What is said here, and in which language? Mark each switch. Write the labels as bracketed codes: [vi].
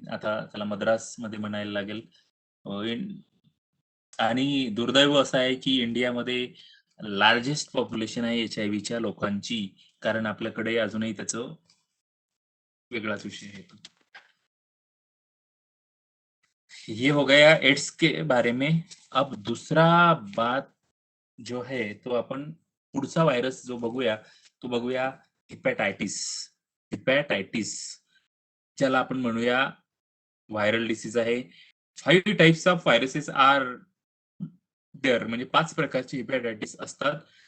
[mr] आता त्याला मद्रासमध्ये म्हणायला लागेल. आणि दुर्दैव असं आहे की इंडियामध्ये लार्जेस्ट पॉप्युलेशन आहे HIV लोकांची, कारण आपल्याकडे अजूनही त्याचं वेगळाच विषय आहे तो. [hi] ये हो गया एड्स के बारे में. अब दूसरा बात जो है तो [mr] आपण पुढचा व्हायरस जो बघूया तो बघूया हिपॅटायटिस. हिपॅटायटिस ज्याला आपण म्हणूया व्हायरल डिसीज आहे. [en] 5 types of viruses are there, [mr] म्हणजे 5 प्रकारचे हिपॅटायटिस असतात.